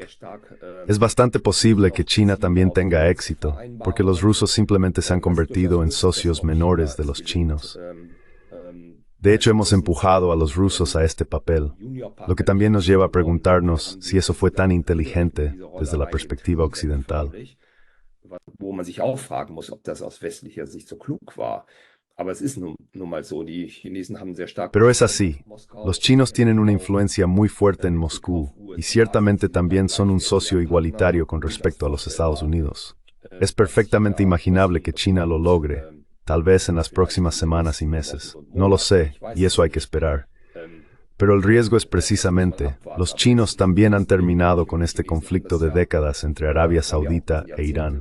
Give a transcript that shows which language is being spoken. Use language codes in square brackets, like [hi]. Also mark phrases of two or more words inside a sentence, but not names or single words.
[es] Es bastante posible que China también tenga éxito, porque los rusos simplemente se han convertido en socios menores de los chinos. De hecho, hemos empujado a los rusos a este papel, lo que también nos lleva a preguntarnos si eso fue tan inteligente desde la perspectiva occidental. [de] Wo man sich auch fragen muss, ob das aus westlicher Sicht so klug war. Aber es ist nun mal so, die Chinesen haben sehr stark... [es] Pero es así. Los chinos tienen una influencia muy fuerte en Moscú y ciertamente también son un socio igualitario con respecto a los Estados Unidos. Es perfectamente imaginable que China lo logre, tal vez en las próximas semanas y meses. No lo sé, y eso hay que esperar. Pero el riesgo es precisamente, los chinos también han terminado con este conflicto de décadas entre Arabia Saudita e Irán.